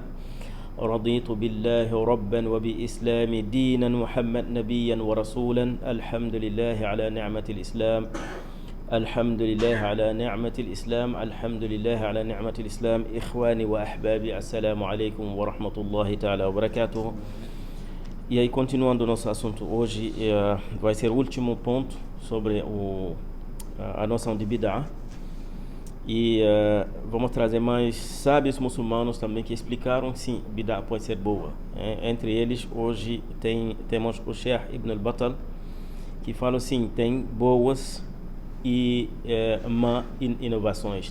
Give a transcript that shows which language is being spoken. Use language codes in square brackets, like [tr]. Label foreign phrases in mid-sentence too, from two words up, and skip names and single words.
[ar] رضيت بالله ربا وبإسلام دينا، محمد نبيا ورسولا. الحمد لله على نعمة الإسلام، الحمد لله على نعمة الإسلام، الحمد لله على نعمة الإسلام. إخواني وأحبابي, السلام عليكم ورحمة الله تعالى وبركاته. [pt] E aí, continuando o nosso assunto hoje, vai ser o último ponto sobre a noção de bid'ah. E vamos trazer mais sábios muçulmanos também que explicaram sim, bid'ah pode ser boa. Entre eles, hoje temos o Sheikh Ibn al-Battal, que fala sim, tem boas e má inovações.